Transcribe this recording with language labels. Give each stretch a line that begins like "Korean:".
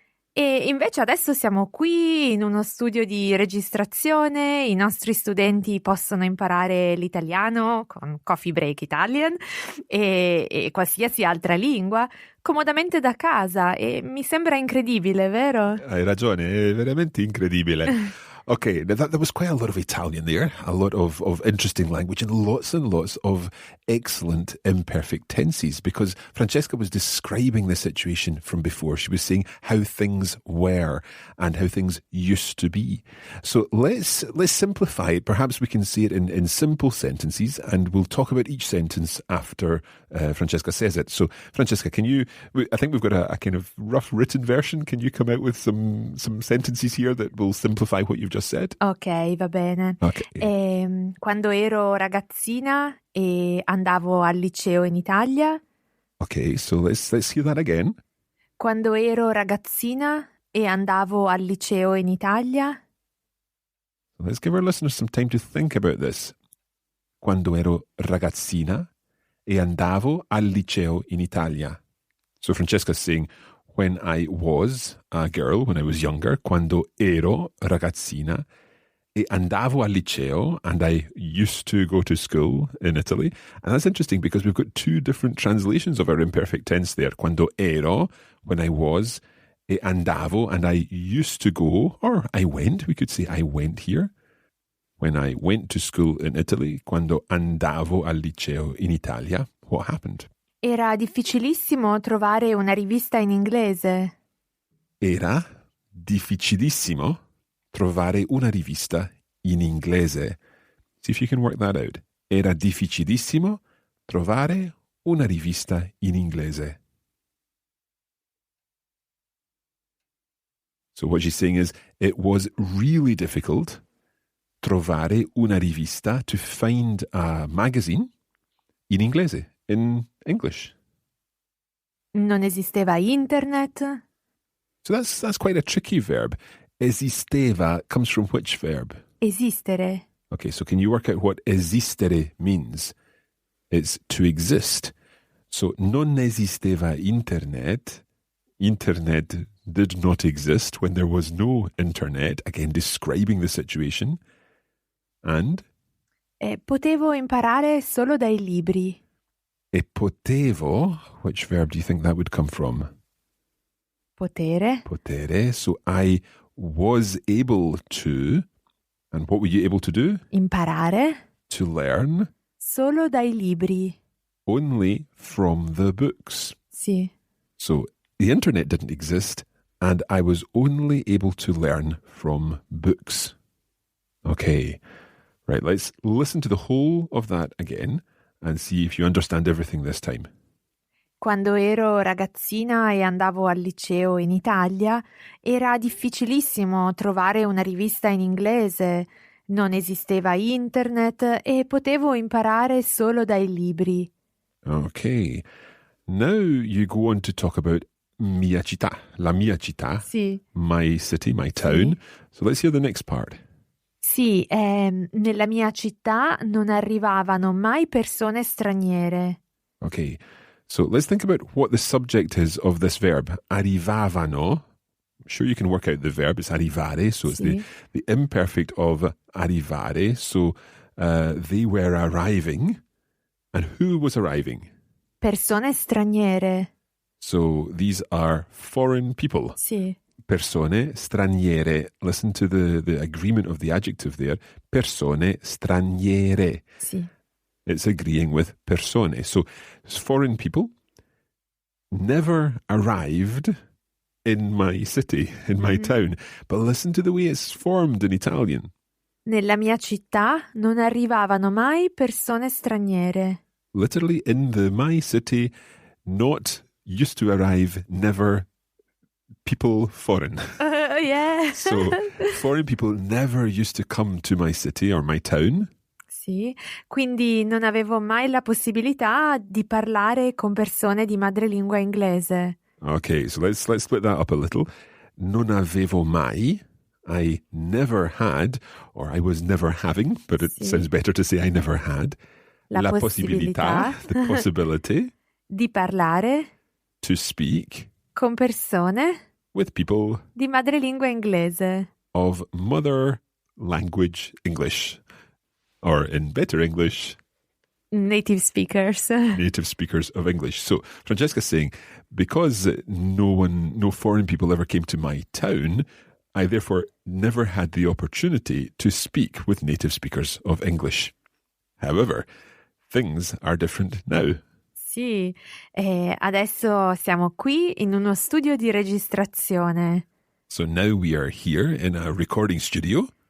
Italian: E invece adesso siamo qui in uno studio di registrazione, i nostri studenti possono imparare l'italiano con Coffee Break Italian e qualsiasi altra lingua comodamente da casa e mi sembra incredibile, vero? Hai ragione, è veramente incredibile.
English: Okay, now that was quite a lot of Italian there, a lot of interesting language and lots of excellent imperfect tenses because Francesca was describing the situation from before. She was saying how things were and how things used to be. So let's simplify it. Perhaps we can say it in simple sentences and we'll talk about each sentence after Francesca says it. So Francesca, I think we've got a kind of rough written version. Can you come out with some sentences here that will simplify what you've just said?
Italian: Ok, va bene.
English: Okay.
Italian: Quando ero ragazzina e andavo al liceo in Italia.
English: Okay, so let's hear that again.
Italian: Quando ero ragazzina e andavo al liceo in Italia.
English: Let's give our listeners some time to think about this.
Italian: quando ero ragazzina e andavo al liceo in Italia.
English: So Francesca's saying, when I was a girl, when I was younger,
Italian: quando ero ragazzina, e andavo al liceo,
English: and I used to go to school in Italy. And that's interesting because we've got two different translations of our imperfect tense there.
Italian: Quando ero,
English: when I was,
Italian: e andavo,
English: and I used to go, or I went, we could say I went here. When I went to school in Italy,
Italian: quando andavo al liceo in Italia,
English: what happened?
Italian: Era difficilissimo trovare una rivista in inglese. Era difficilissimo trovare una rivista in inglese.
English: See if you can work that out.
Italian: Era difficilissimo trovare una rivista in inglese.
English: So what she's saying is, it was really difficult
Italian: trovare una rivista,
English: to find a magazine
Italian: in inglese,
English: in English.
Italian: Non esisteva internet.
English: So that's quite a tricky verb. Esisteva comes from which verb?
Italian: Esistere.
English: Okay, so can you work out what esistere means? It's to exist. So
Italian: non esisteva internet.
English: Internet did not exist when there was no internet. Again, describing the situation. And?
Italian: Potevo imparare solo dai libri. E potevo,
English: which verb do you think that would come from?
Italian: Potere. Potere.
English: So I was able to, and what were you able to do?
Italian: Imparare.
English: To learn.
Italian: Solo dai libri.
English: Only from the books.
Italian: Sì.
English: So the internet didn't exist, and I was only able to learn from books. Okay. Right, let's listen to the whole of that again and see if you understand everything this time.
Italian: Quando ero ragazzina e andavo al liceo in Italia, era difficilissimo trovare una rivista in inglese. Non esisteva internet e potevo imparare solo dai libri.
English: Okay. Now you go on to talk about
Italian: mia città, la mia città, Sì.
English: my city, my town.
Italian: Sì.
English: So let's hear the next part.
Italian: Sì, nella mia città non arrivavano mai persone straniere.
English: Okay, so let's think about what the subject is of this verb. Arrivavano. I'm sure you can work out the verb. It's arrivare, so it's Sì. the imperfect of arrivare. So they were arriving. And who was arriving?
Italian: Persone straniere.
English: So these are foreign people.
Italian: Sì. Persone straniere.
English: Listen to the agreement of the adjective there.
Italian: Persone straniere. Sì.
English: It's agreeing with persone. So foreign people never arrived in my city, in my town. But listen to the way it's formed in Italian.
Italian: Nella mia città non arrivavano mai persone straniere.
English: Literally in the my city, not used to arrive, never people foreign. Yeah. So foreign people never used to come to my city or my town.
Italian: Sì, quindi non avevo mai la possibilità di parlare con persone di madrelingua inglese.
English: Okay, so let's split that up a little.
Italian: Non avevo mai.
English: I never had, or I was never having, but it
Italian: Sì.
English: sounds better to say I never had.
Italian: La
English: possibilità, the possibility
Italian: di parlare
English: to speak
Italian: con persone
English: with people
Italian: di madrelingua inglese.
English: of mother language English, or in better English, Native speakers. native speakers of English. So Francesca's saying, because no foreign people ever came to my town, I therefore never had the opportunity to speak with native speakers of English. However, things are different now.
Italian: Sì, adesso siamo qui in uno studio di registrazione
English: So now we are here in a recording studio.